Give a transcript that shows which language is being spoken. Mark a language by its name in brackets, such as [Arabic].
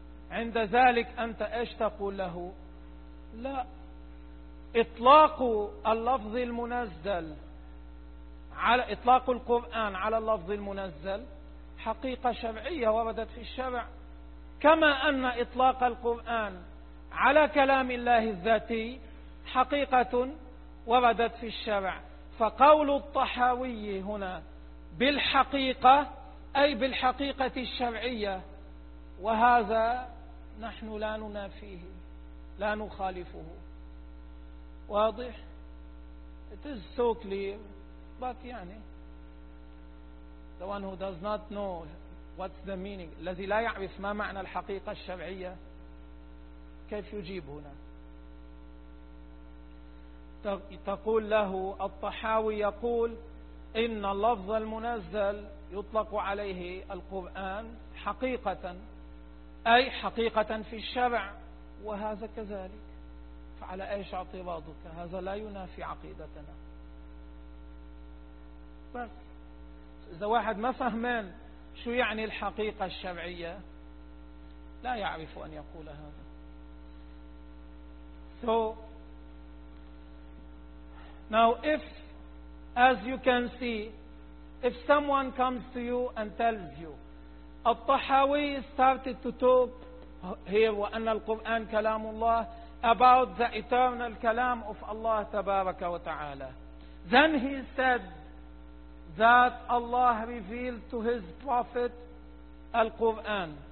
[Arabic] عند ذلك أنت إيش تقول له؟ لا, إطلاق اللفظ المنزل على إطلاق القرآن على اللفظ المنزل حقيقة شرعية وردت في الشرع, كما أن إطلاق القرآن على كلام الله الذاتي حقيقة وردت في الشرع. فقول الطحاوي هنا بالحقيقة, أي بالحقيقة الشرعية, وهذا نحن لا ننافيه لا نخالفه. واضح؟ [English] It is so clear. But [Arabic] يعني [English] the one who does not know what's the meaning, [Arabic] الذي لا يعرف ما معنى الحقيقة الشرعية, كيف يجيب هنا؟ تقول له الطحاوي يقول إن اللفظ المنزل يطلق عليه القرآن حقيقة, أي حقيقة في الشرع, وهذا كذلك. ف على ايش اعتراضك؟ هذا لا ينافي عقيدتنا. بس اذا واحد ما فهمان شو يعني الحقيقة الشرعية لا يعرف ان يقول هذا. [English] So now if, as you can see, if someone comes to you and tells you الطحاوي started to talk here [Arabic] وأن القرآن كلام الله [English] about the eternal كلام of Allah [Arabic] تبارك وتعالى, [English] then he said that Allah revealed to his prophet القرآن.